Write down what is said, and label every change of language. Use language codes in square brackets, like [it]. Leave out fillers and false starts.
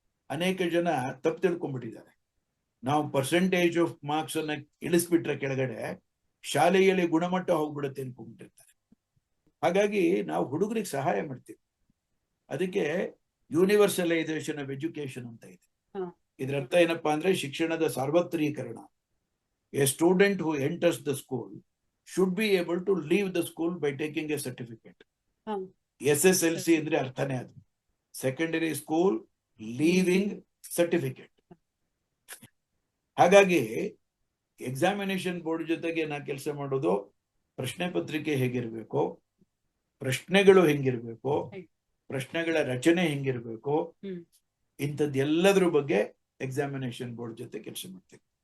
[kn] ಅನೇಕ ಜನ ತಪ್ಪು ತಿಳ್ಕೊಂಡ್ಬಿಟ್ಟಿದ್ದಾರೆ. ನಾವು ಪರ್ಸೆಂಟೇಜ್ ಆಫ್ ಮಾರ್ಕ್ಸ್ ಅನ್ನ ಇಳಿಸ್ಬಿಟ್ರೆ ಕೆಳಗಡೆ ಶಾಲೆಯಲ್ಲಿ ಗುಣಮಟ್ಟ ಹೋಗ್ಬಿಡುತ್ತೆ ಅನ್ಕೊಂಡ್ಬಿಟ್ಟಿರ್ತಾರೆ. ಹಾಗಾಗಿ ನಾವು ಹುಡುಗರಿಗೆ ಸಹಾಯ ಮಾಡ್ತೀವಿ. ಅದಕ್ಕೆ ಯೂನಿವರ್ಸಲೈಸೇಷನ್ ಆಫ್ ಎಜುಕೇಶನ್ ಅಂತ ಇದೆ. ಇದರ ಅರ್ಥ ಏನಪ್ಪಾ ಅಂದ್ರೆ ಶಿಕ್ಷಣದ ಸಾರ್ವತ್ರೀಕರಣ. [en] A student who enters the school should be able to leave the school by taking a certificate. [kn] SSLC ಅಂದ್ರೆ ಅರ್ಥನೇ ಅದು, ಸೆಕೆಂಡರಿ ಸ್ಕೂಲ್ ಲೀವಿಂಗ್ ಸರ್ಟಿಫಿಕೇಟ್. ಹಾಗಾಗಿ ಎಕ್ಸಾಮಿನೇಷನ್ ಬೋರ್ಡ್ ಜೊತೆಗೆ ನಾ ಕೆಲಸ ಮಾಡೋದು, ಪ್ರಶ್ನೆ ಪತ್ರಿಕೆ ಹೇಗಿರ್ಬೇಕು, ಪ್ರಶ್ನೆಗಳು ಹೆಂಗಿರ್ಬೇಕು, ಪ್ರಶ್ನೆಗಳ ರಚನೆ ಹೆಂಗಿರ್ಬೇಕು, ಇಂಥದ್ದೆಲ್ಲದ್ರ ಬಗ್ಗೆ ಎಕ್ಸಾಮಿನೇಷನ್ ಬೋರ್ಡ್ ಜೊತೆ ಕೆಲಸ ಮಾಡ್ತೀವಿ.